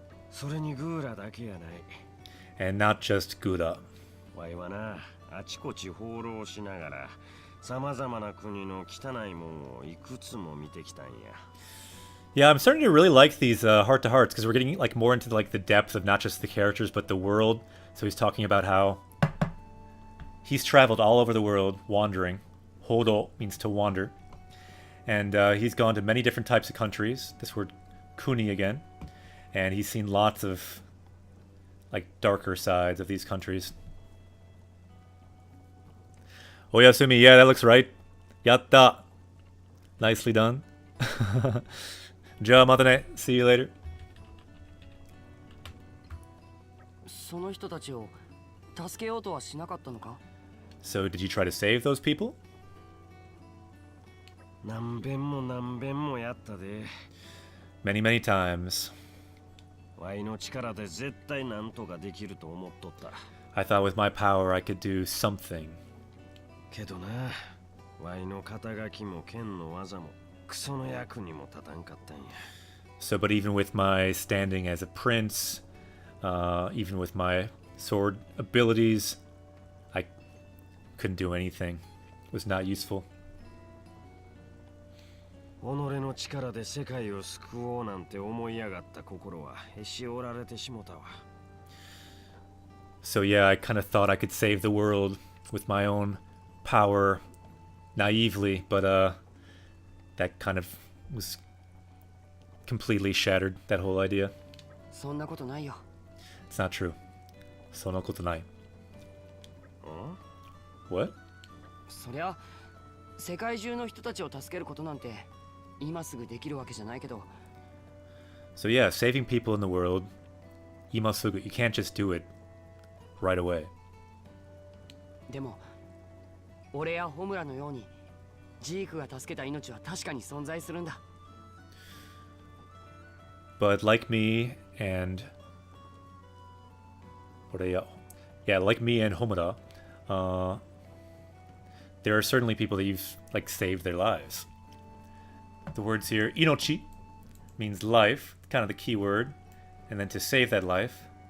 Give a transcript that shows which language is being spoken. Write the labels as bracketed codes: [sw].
[ja] それにグーラだけやない。 [en] And not just Gura. [ja] わいはな、あちこち放浪しながら、さまざまな国の汚いもんをいくつも見てきたんや。 [en] Yeah, I'm starting to really like these heart-to-hearts because we're getting like more into like the depth of not just the characters but the world. So he's talking about how he's traveled all over the world, wandering. Hodo means to wander. And he's gone to many different types of countries. This word kuni again. And he's seen lots of like darker sides of these countries. Oyasumi, yeah, that looks right. Yatta. Nicely done. [ja] Ja, matane. [en] See you later. [ja] その人たちを助けようとはしなかったのか？ [en] So did you try to save those people? [ja] 何遍も何遍もやったで。 [en] Many, many times. [ja] わいの力で絶対なんとかできると思っとった。 [en] I thought with my power I could do something. [ja] けどな、わいの肩書きも剣の技もクソの役にも立たんかったんや。 [en] So, but even with my standing as a prince, even with my sword abilities, I couldn't do anything. It was not useful. [ja] 己の力で世界を救おうなんて思いやがった心はへし折られてしもたわ。 [en] So yeah, I kind of thought I could save the world with my own power naively, but that kind of was completely shattered, that whole idea. [ja] そんなことないよ。 [en] It's not true. [ja] そんなことない。 [en] What? [ja] そりゃ世界中の人たちを助けることなんて今すぐできるわけじゃないけど。 [en] So yeah, saving people in the world, imasugu, you can't just do it right away. [ja] でも俺やホムラのようにジークが助けた命は確かに存在するんだ。 [en] But like me and like me and Homura, there are certainly people that you've like saved their lives. The words here, inochi, means life, kind of the key word, and then to save that life.